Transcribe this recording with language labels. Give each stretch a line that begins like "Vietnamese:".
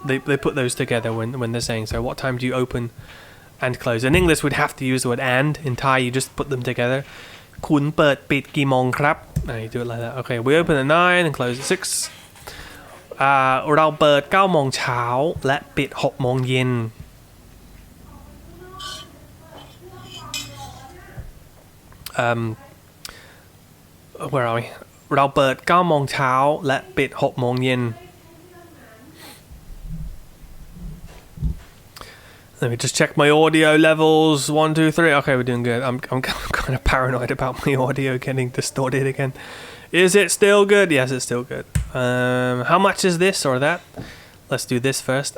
English: They put those together when they're saying, so what time do you open and close? In English, we'd have to use the word and. In Thai, you just put them together.
Thai: คุณเปิดปิดกี่โมงครับ?
English: You do it like that. Okay, we open at 9 and close at 6.
Thai: เราเปิด 9 โมงเช้า และปิด 6 โมงเย็น.
English: Where are we?
Thai: เราเปิด 9 โมงเช้า และปิด 6 โมงเย็น.
English: Let me just check my audio levels. 1, 2, 3. Okay, we're doing good. I'm kind of paranoid about my audio getting distorted again. Is it still good? Yes, it's still good. How much is this or that? Let's do this first.